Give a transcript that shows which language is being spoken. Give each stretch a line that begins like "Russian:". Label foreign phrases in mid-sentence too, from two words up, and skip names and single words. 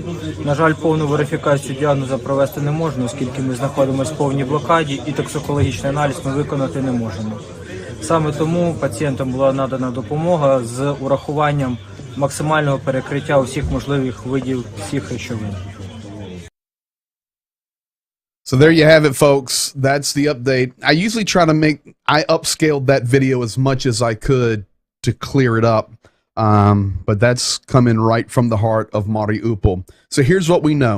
Ukrainian: На жаль, повну верифікацію діагнозу провести не можна, оскільки ми знаходимося в повній блокаді і токсикологічний аналіз ми виконати не можемо. Саме тому пацієнтам була надана допомога з урахуванням максимального перекриття усіх можливих видів всіх речовин.
English: So there you have it, folks. That's the update. I upscaled that video as much as I could to clear it up. But that's coming right from the heart of Mariupol. So here's what we know.